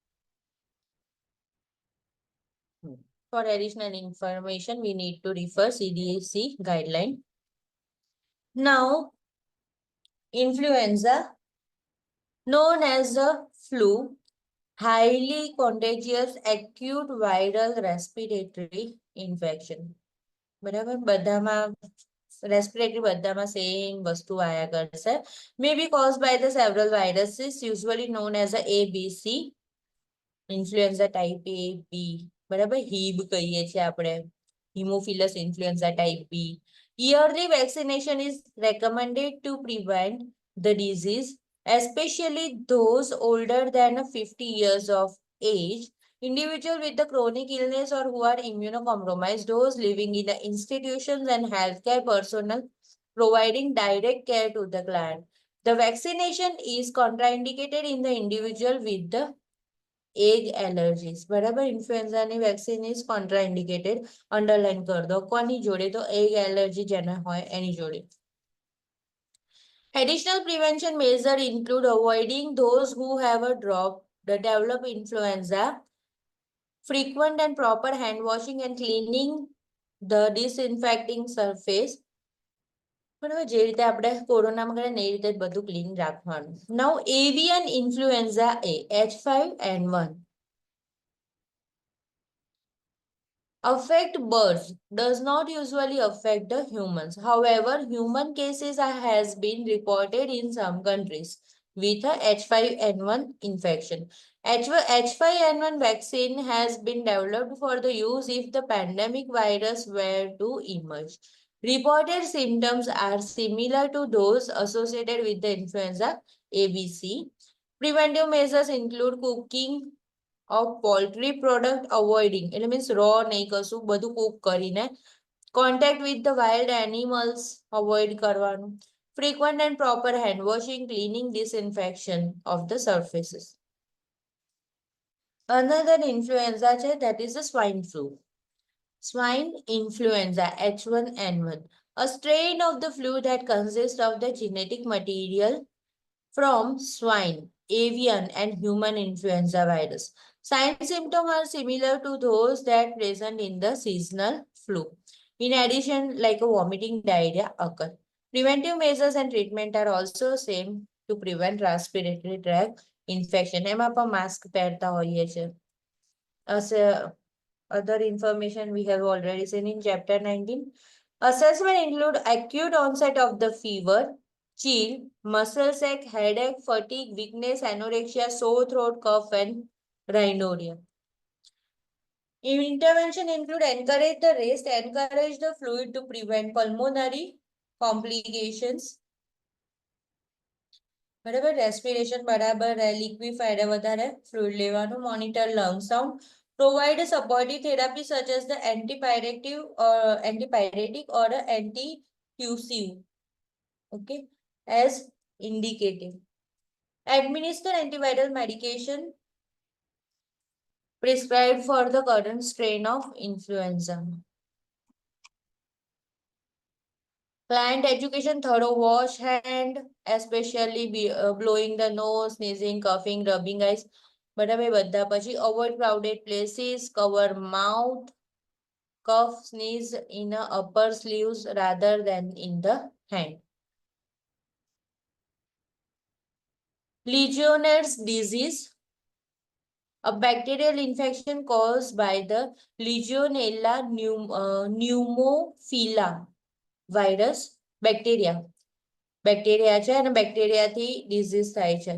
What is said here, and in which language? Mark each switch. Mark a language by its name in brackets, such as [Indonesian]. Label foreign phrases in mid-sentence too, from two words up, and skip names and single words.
[English] For additional information, we need to refer CDC guideline. Now, influenza, known as the flu, highly contagious acute viral respiratory infection. [Gujarati] બરાબર, બધામાં રેસ્પિરેટરી બધામાં સેમ વસ્તુ આયા કરશે. [English] May be caused by the several viruses usually known as a ABC, influenza type A, B. [Gujarati] બરાબર, HIB કહીએ છીએ આપણે, [English] Haemophilus influenza type B. Yearly vaccination is recommended to prevent the disease, especially those older than 50 years of age, individuals with the chronic illness or who are immunocompromised, those living in the institutions and healthcare personnel providing direct care to the client. The vaccination is contraindicated in the individual with the egg allergies. [Gujarati] બરાબર, ઇન્ફ્લુએન્ઝાની [English] vaccine is contraindicated. [Gujarati] અંડરલાઈન કરી દો. કોની જોડે? તો egg allergy જેને હોય એની જોડે. [English] Additional prevention measures include avoiding those who have a drop, the develop influenza, frequent and proper hand washing and cleaning the disinfecting surface. [Gujarati] બરાબર, જે રીતે આપણે કોરોનામાં કરે ને એ રીતે જ બધું ક્લીન રાખવાનું. [English] now avian influenza એ H5N1 affect birds, does not usually affect the humans. However, human cases has been reported in some countries with a H5N1 infection. H5N1 vaccine has been developed for the use if the pandemic virus were to emerge. Reported symptoms are similar to those associated with the influenza ABC. Preventive measures include cooking of poultry product, avoiding એટલે means raw [Gujarati] નહીં કશું, બધું [English] cook કરીને. Contact with the wild animals avoid કરવાનું. Frequent and proper hand washing, cleaning, disinfection of the surfaces. Another influenza છે, that is the swine flu. Swine influenza H1N1, a strain of the flu that consists of the genetic material from swine, avian and human influenza virus. Signs and symptoms are similar to those that present in the seasonal flu. In addition, like a vomiting, diarrhea occur. Preventive measures and treatment are also same to prevent respiratory tract infection. [Gujarati] એમાં પણ માસ્ક પહેરતા હોઈએ છે. [English] Other information we have already seen in chapter 19. Assessment include acute onset of the fever, chill, muscle ache, headache, fatigue, weakness, anorexia, sore throat, cough, and rhinorrhea. Intervention include encourage the rest, encourage the fluid to prevent pulmonary complications. [Gujarati] બરાબર, રેસ્પિરેશન બરાબર, લિક્વિફાઈડ વધારે ફ્લુઇડ લેવાનું, [English] monitor lung sound, provide a supportive therapy such as the antipyretic or antitussive, okay, as indicated. Administer antiviral medication prescribed for the current strain of influenza. Client education, thorough wash hand, especially blowing the nose, sneezing, coughing, rubbing eyes. [Gujarati] બરાબર, બધા પછી [English] avoid crowded places, cover mouth, cough, sneeze in the upper sleeves rather than in the hand. Legionnaires disease, a bacterial infection caused by the Legionella pneumophila virus, bacteria [Gujarati] છે અને બેક્ટેરિયાથી ડિઝીઝ થાય છે.